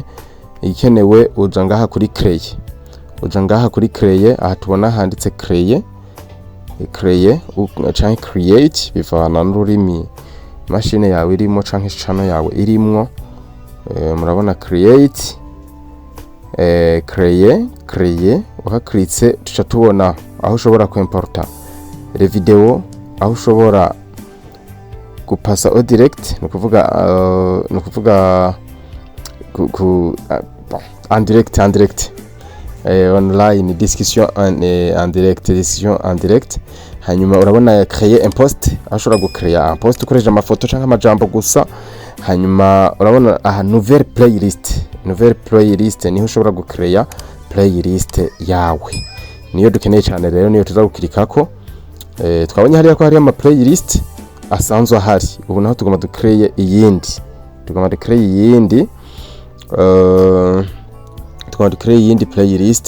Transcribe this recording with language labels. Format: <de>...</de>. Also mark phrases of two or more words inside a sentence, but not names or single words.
<rn>Ikenewe uja ngaha kuri créer, uja ngaha kuri créer, aha tubona handitse créer canke create, bivana n'ururimi machine yawe irimo canke channel yawe irimwo. Murabona create, créer uhakritse tuca tubona aho ushobora kwimporta</rn> <fr>les vidéos,</fr> <rn>aho ushobora gupasa</rn> <fr>au direct,</fr> <rn>nukuvuga</rn> <fr>en direct</fr> <en>online discussion</en> <fr>en direct.</fr> <rn>Hanyuma urabona</rn> <fr>créer un post,</fr> <rn>aho ushobora gucreate</rn> <fr>un post</fr> <rn>ukoresha amafoto canke amajambo gusa. Hanyuma urabona aha</rn> <fr>nouvelle playlist</fr> <rn>niho ushobora gucreate playlist yawe, niyo dukeneye cyane rero, niyo tuzagukirikako. Twabonye hariya ko hari ama playlist asanzwe ahari, ubu naho tugomba ducreate iyindi, iyindi playlist.</rn>